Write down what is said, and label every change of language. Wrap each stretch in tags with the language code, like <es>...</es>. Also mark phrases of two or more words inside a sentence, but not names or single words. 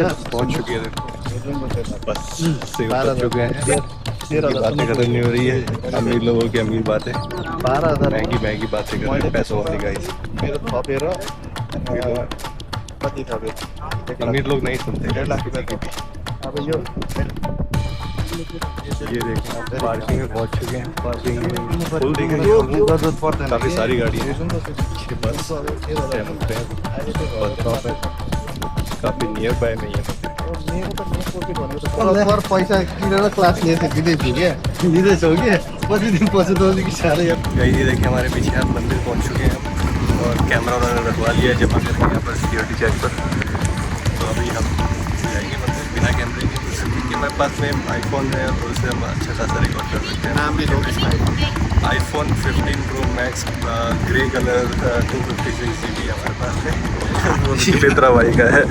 <hi>पहुंच चुके हैं बस से उतर चुके हैं बातें खत्म नहीं हो रही है अमीर लोगों की अमीर बातें 12,000 महंगी बातें कर रहे हैं पैसों वाली गाइस</hi> <ne>मेरो थपेर कति थप्यो</ne> <hi>अमीर लोग नहीं सुनते</hi> <ne>1.5 लाख रुपियाँ थप्यो अब यो</ne> <hi>ये देखिए पार्किंग में पहुंच चुके हैं</hi> <en>parking full</en> <hi>देख रहे</hi> <ne>यो</ne> <hi>हैं</hi> <ne>जरुरत पर्दैन</ne> <hi>काफी सारी गाड़ियाँ हैं</hi> <ne>बुझ्नु त</ne> <hi>ये बस</hi> <en>bus stop</en> <hi>है काफी</hi> <en>near by</en> <hi>में ये</hi> <ne>पर पैसा किनेर क्लास लिएछ दिँदैछु क्या लिँदैछौ कि पछि दिन पछि त अलिक साह्रै यार</ne> <hi>गाइस ये देखिए हमारे पीछे आप मंदिर पहुंच चुके हैं और कैमरा उन्होंने रखवा लिया है जमा करके यहाँ पर</hi> <en>security check</en> <hi>पर तो अभी हम जाएंगे मंदिर बिना कैमरे के क्योंकि हमारे पास में आईफोन है और उससे हम अच्छा खासा रिकॉर्ड कर सकते हैं नाम भी लो आईफोन 15 प्रो मैक्स</hi> <en>grey color</en> <hi>256 GB हमारे पास है वो चित्रा भाई का है</hi>